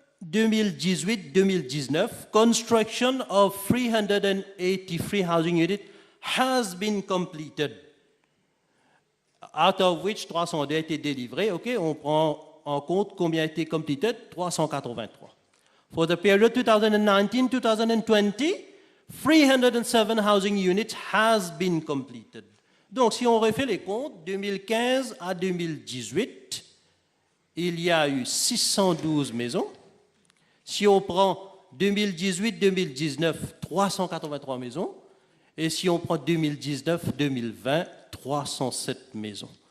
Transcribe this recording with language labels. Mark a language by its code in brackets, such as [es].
[en] 2018-2019, construction of 383 housing units has been completed, out of which 302 [fr] a été délivrés. OK, on prend en compte combien a été completed, 383. [en] For the period 2019-2020, 307 housing units has been completed. [fr] Donc, si on refait les comptes, 2015 à 2018, il y a eu 612 maisons. Si on prend 2018-2019, 383 maisons. Et si on prend 2019-2020, 307 maisons.